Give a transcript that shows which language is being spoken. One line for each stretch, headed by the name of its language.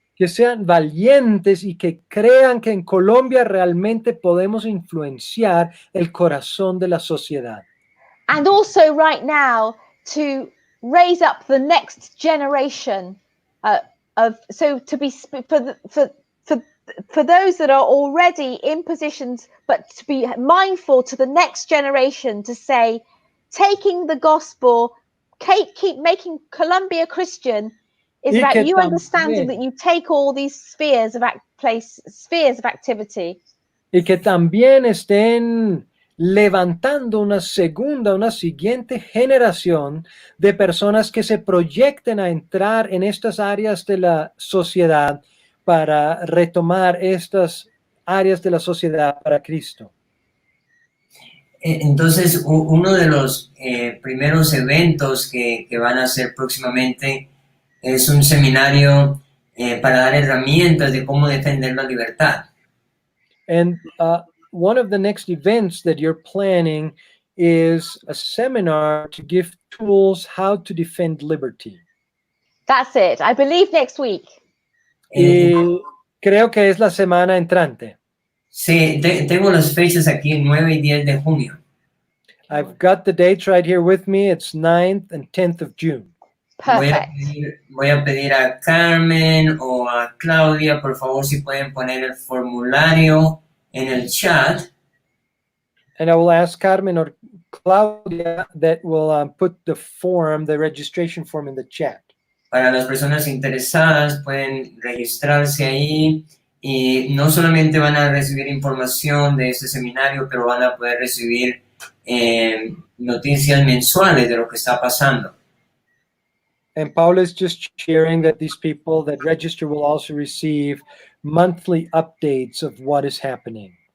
Spanish: Que sean valientes y que crean que en Colombia realmente podemos influenciar el corazón de la sociedad.
English: And also right now to raise up the next generation for those that are already in positions, but to be mindful to the next generation to say, taking the gospel, keep making Colombia Christian is about you understanding that you take all these spheres of activity.
Spanish: Y que también estén levantando una siguiente generación de personas que se proyecten a entrar en estas áreas de la sociedad para retomar estas áreas de la sociedad para Cristo. Entonces, uno de los primeros eventos que van a hacer próximamente es un seminario para dar herramientas de cómo defender la libertad.
English: And one of the next events that you're planning is a seminar to give tools how to defend liberty. That's it. I believe next week.
Spanish: Y creo que es la semana entrante. Sí, tengo las fechas aquí, 9 y 10 de junio.
English: I've got the dates right here with me. It's 9th and 10th of June. Perfect.
Spanish: Voy a pedir a Carmen o a Claudia, por favor, si pueden poner el formulario en el chat.
English: And I will ask Carmen or Claudia that will put the registration form in the chat.
Spanish: Para las personas interesadas pueden registrarse ahí y no solamente van a recibir información de este seminario, pero van a poder recibir noticias mensuales de lo que está pasando.
English: And Paul is just sharing that these people that register will also receive monthly updates of what is happening.